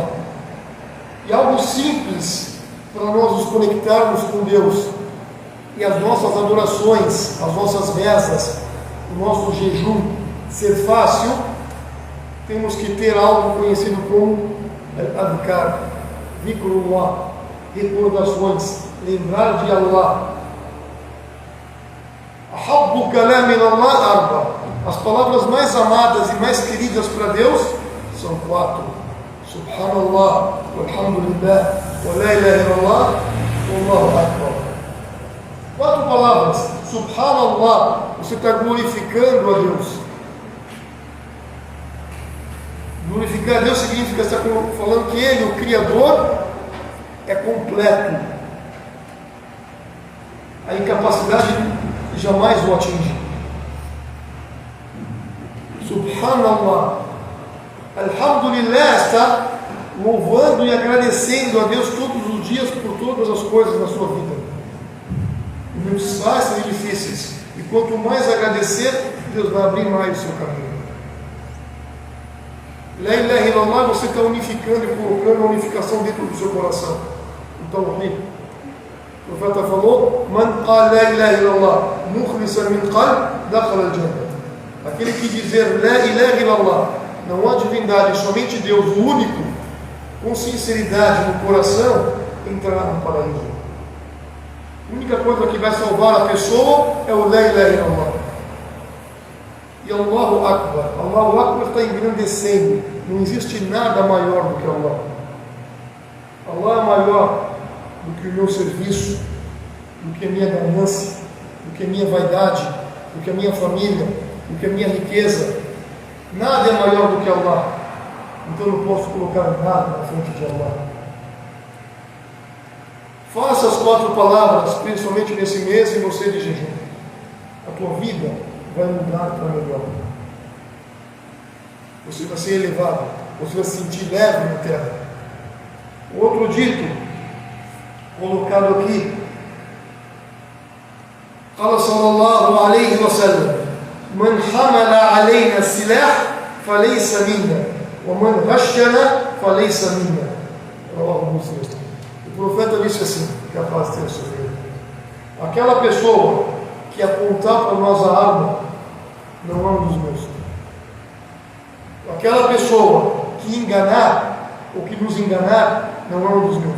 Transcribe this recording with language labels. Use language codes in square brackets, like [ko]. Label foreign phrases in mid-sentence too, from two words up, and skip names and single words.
[pt] E algo simples para nós nos conectarmos com Deus e as nossas adorações, as nossas rezas, o nosso jejum ser fácil, temos que ter algo conhecido como [ar] أذكار، ذكر الله, [pt] recordações, lembrar de Allah. [ar] أحب كلام من الله أربع. [pt] As palavras mais amadas e mais queridas para Deus são 4. [ar] سبحان الله، والحمد لله، ولا إله إلا الله، والله أكبر. [pt] 4 palavras. Subhanallah, você está glorificando a Deus. Glorificar a Deus significa estar falando que Ele, o Criador, é completo. A incapacidade jamais o atinge. Subhanallah. Alhamdulillah, está louvando e agradecendo a Deus todos os dias por todas as coisas na sua vida. Momentos fáceis e difíceis. E quanto mais agradecer, Deus vai abrir mais o seu caminho. [ar] لا إله إلا الله, [pt] você está unificando e colocando a unificação dentro do seu coração. Então, o profeta falou: [ar] من قال لا إله إلا الله مخلصا من قلب دخل الجنة. [pt] Aquele que dizer [ar] لا إله إلا الله, [pt] não há divindade, somente Deus, o único, com sinceridade no coração, entrará no paraíso. A única coisa que vai salvar a pessoa é o [ar] لا إله إلا الله. [pt] E [ar] الله أكبر. الله أكبر [pt] está engrandecendo. Não existe nada maior do que Allah. Allah é maior do que o meu serviço, do que a minha ganância, do que a minha vaidade, do que a minha família, do que a minha riqueza. Nada é maior do que Allah. Então eu não posso colocar nada na frente de Allah. Faça as 4 palavras, principalmente nesse mês, e você de jejum. A tua vida vai mudar para melhor. Você vai ser elevado, você vai se sentir leve na terra. Outro dito, colocado aqui, [ar] قال صلى الله عليه وسلم من حمل علينا السلاح فليس منا ومن غشنا فليس منا. رواه Muslim. [pt] O profeta disse assim, capaz de ter sofrido: aquela pessoa que apontar para nós a arma não é um dos meus. Aquela pessoa que enganar ou que nos enganar não é um dos meus.